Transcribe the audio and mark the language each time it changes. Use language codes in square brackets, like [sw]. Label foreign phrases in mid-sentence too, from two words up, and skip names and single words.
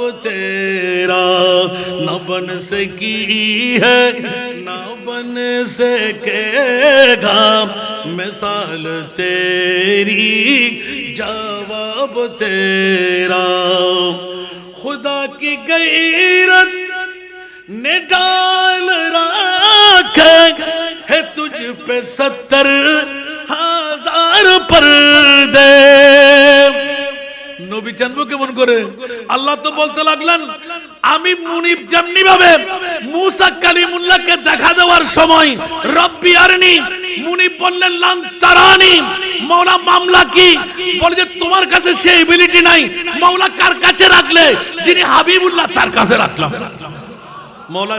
[ur] تیرا نہ بن سکی ہے نہ بن سکے گا مثال تیری جواب تیرا خدا کی غیرت نے ڈال رکھا ہے تجھ پہ [bn] 70,000 پردے নবী জানবো কেমন করে আল্লাহ তো বলতে লাগলেন আমি মুনিব যেমনি ভাবে মুসা কালিমুল্লাহকে দেখা দেওয়ার সময় [ar] رب أرني [bn] মুনিব বললেন [ar] لن تراني [bn] মাওলা মামলা কি বলে যে তোমার কাছে সেই এবিলিটি নাই মাওলা কার কাছে রাখলে যিনি হাবিবুল্লাহ তার কাছে রাখলাম মাওলা